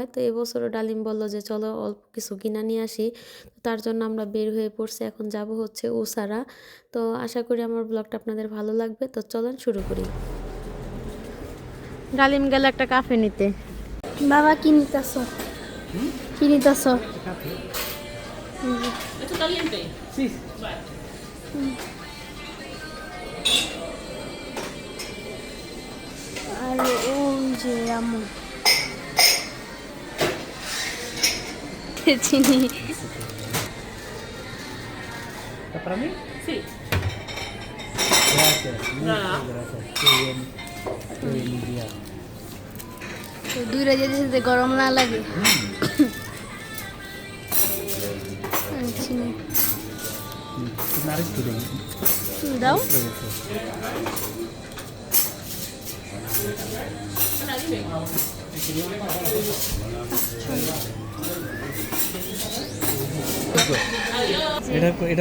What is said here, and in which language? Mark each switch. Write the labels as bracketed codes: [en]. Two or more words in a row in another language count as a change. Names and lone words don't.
[bn] তো এবছরও ডালিম বলল যে চলো অল্প কিছু কিনা নিয়ে আসি। তার জন্য আমরা বের হয়ে পড়ছি, এখন যাব হচ্ছে উসারা। তো আশা করি আমার ব্লগটা আপনাদের ভালো লাগবে। তো চলেন শুরু করি। ডালিম গেল একটা কাফে নিতে। বাবা কি নিতেছ? কি নিতেছ? [es] Esto caliente. Sí. Vale. [bn] আর ওই যে আমন চিনি। [es] ¿Está para mí? Sí. Gracias. Muchas gracias. Qué bien. Qué bien mi día. [bn] দূরে যেতে যেতে গরম না লাগে। চিনি Narik tuh deh. দাও। এটা